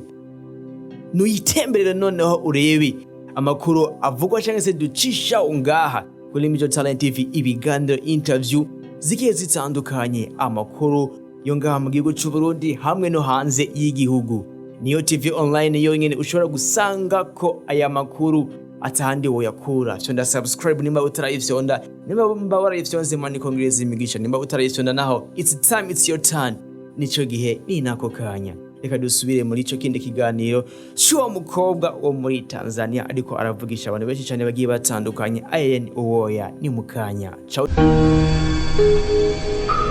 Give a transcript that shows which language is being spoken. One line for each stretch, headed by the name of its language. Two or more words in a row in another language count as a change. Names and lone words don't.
Rundi: Nuyitemberere noneho urebe amakuru avugwa cyangwa se ducishaho ngaha kuri Major Talent TV, ibiganiro interview zigiye zitandukanye, amakuru yo ngaha mu gihugu cy'u Burundi hamwe no hanze y'igihugu. Niyo
English: TV online
Rundi: yonyene ushobora gusanga ko aya makuru atahandi woyakura. Sonda subscribe nimba utarayifyonda, nimba warayifyonze mani kongereza imigisha, nimba utarayifyonda naho
English: it's time, it's your turn.
Rundi: Nico gihe ni nako kanya. Reka dusubire muri ico kindi kiganiro cy'uwo mukobwa wo muri Tanzania ariko aravugisha abantu benshi cyane bagiye batandukanye. Irene Uwoya ni mukanya. Ciao.